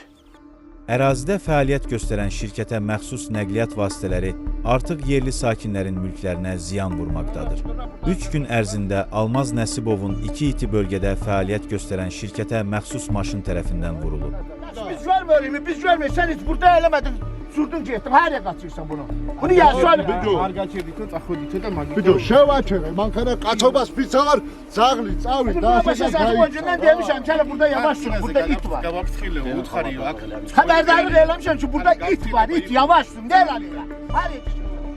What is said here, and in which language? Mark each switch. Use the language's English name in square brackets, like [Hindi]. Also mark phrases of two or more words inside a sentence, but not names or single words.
[Azerbaijani] Ərazidə fəaliyyət göstərən şirkətə məxsus nəqliyyat vasitələri artıq yerli sakinlərin mülklərinə ziyan vurmaqdadır. 3 gün ərzində Almaz Nəsibovun 2 iti bölgədə fəaliyyət göstərən şirkətə məxsus maşın tərəfindən vurulub. Biz görmürük, biz görmürük. Sən heç burada eləmədin, sürdün getdin, haraya qaçırsan bunu? Bunu yazsana. [Georgian] არ გაჩერდითო, წახვიდითო და მაგით. ბიჭო, შევაჩერე, მანქანა კაცობას ფიცავარ, ძაღლი, წავი, [Azerbaijani] Başa önceden demişəm, gələ burada yavaş sür, burada it var. [Georgian] გავაფრთხილეო, უთხარიო აქ. [Azerbaijani] Xəbərdarlıq eləmişəm ki, burada it var, it, yavaş sür, nə eləmirlər? Haraya